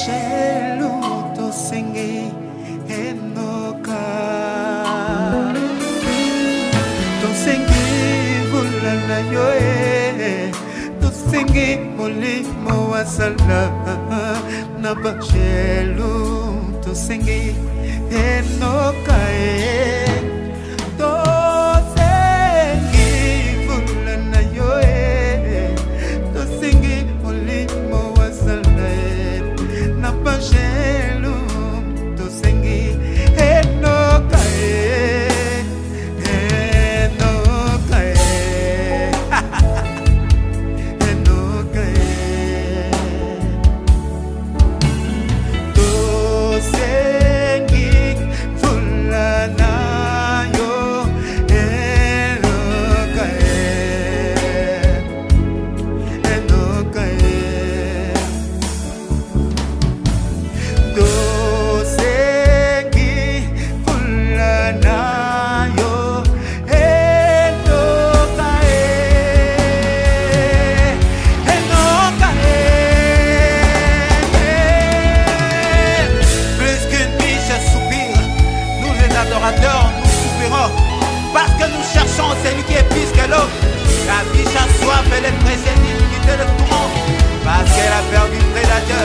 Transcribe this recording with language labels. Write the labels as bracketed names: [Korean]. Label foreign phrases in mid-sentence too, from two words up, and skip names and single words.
[Lingala] Bashelu tosengi enoka tosengi vulana yoe tosengi molimo wasala na Bashelu tosengi enoka tosengi vulana yoe tosengi molimo wasala na Bashelu tosengi enoka enoka enoka tosengi vulana yo enoka enoka tosengi vulana yo enoka enoka [French] plus qu'une biche soupire, nous les adorateurs nous soupirons parce que nous cherchons celui qui est plus que l'autre. La biche a soif, elle est pressée d'y quitter le tourment parce qu'elle a peur du prédateur.